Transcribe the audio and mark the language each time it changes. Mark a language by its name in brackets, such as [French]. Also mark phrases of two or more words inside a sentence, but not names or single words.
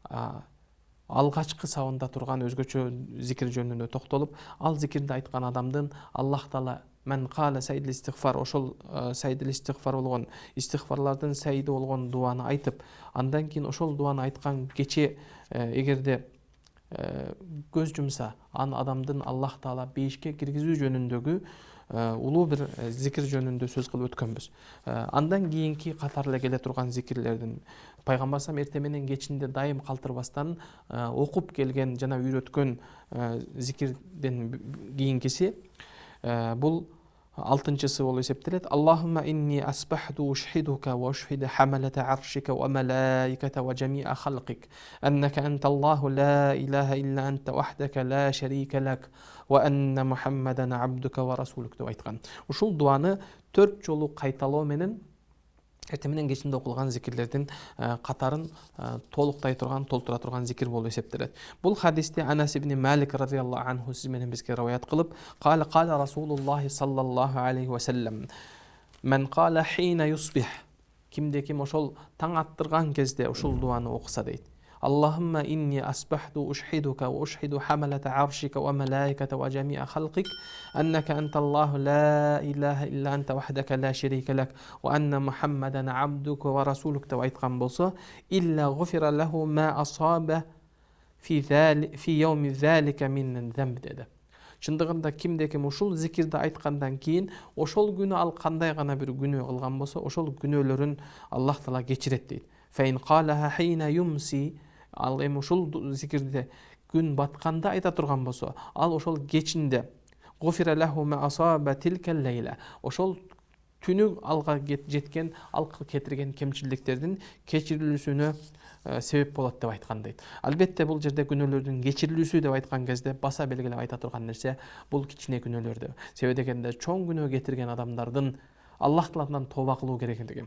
[Kyrgyz] алгачкы сабында турган өзгөчө зикир жөнүндө токтолуп, ал зикирди айткан адамдын Аллах Таала [Arabic] من قال سيد الاستغفار, [Kyrgyz] ошол [Arabic] سيد الاستغفار [Kyrgyz] болгон истигфарлардын саиди болгон дуаны айтып, андан кийин ошол дуаны айткан кече эгерде көз жумса, аны адамдын Аллах Таала бейишке киргизүү жөнүндөгү улуу бир зикир жөнүндө сөз кылып өткөнбүз. Андан кийинки катарла келе турган зикирлердин пайгамбар салам эрте менен кечинде дайым калтырбастан окуп келген жана үйрөткөн зикирден кийинкиси бул алтынчысы болуп эсептелет. [Arabic] اللهم إني أصبحت أشهدك وأشهد حملة عرشك وملائكتك وجميع خلقك أنك أنت الله لا إله إلا أنت وحدك لا شريك لك وأن محمدا عبدك ورسولك [Kyrgyz] деп айткан. Ушул дуаны 4 жолу кайталоо менен эрте менен кечинде окулган зикирлердин катарын толуктай турган, толтура турган зикир болуп эсептелет. Бул хадисти Анас ибн Малик [Arabic] رضي الله عنه [Kyrgyz] сиз менен бизге риваят кылып, кала Расулуллахи [Arabic] صلى الله عليه وسلم: "من قال حين يصبح", [Kyrgyz] кимде ким ошол таң аттырган кезде ошол дуаны окуса дейт. [Arabic] اللهم إني أصبحت أشهدك وأشهد حملة عرشك وملائكتك وجميع خلقك أنك أنت الله لا إله إلا أنت وحدك لا شريك لك وأن محمدا عبدك ورسولك [Kyrgyz] деп айткан болсо, [Arabic] إلا غفر له ما أصاب في يومه ذلك من ذنب деди. [Kyrgyz] Чындыгында кимде ким ушул зикирди айткандан кийин ошол күнү ал кандай гана бир күнөө кылган болсо, ошол күнөөлөрүн Аллах Таала кечирет дейт. [Arabic] فإن قالها حين يمسي, [Kyrgyz] ал эми ушул зикирди күн батканда айта турган болсо, ал ошол кечинде [Arabic] غفر له ما أصاب تلك الليلة, [Kyrgyz] ошол түнү алга жеткен, ал кетирген кемчиликтердин кечирилүүсүнө себеп болот деп айткан дейт. Албетте бул жерде күнөөлөрдүн кечирилүүсү деп айткан кезде баса белгилеп айта турган нерсе бул кичине күнөөлөрдү. Себеби дегенде чоң күнөө кетирген адамдардын Аллах Тааладан тооба кылуу керектиги.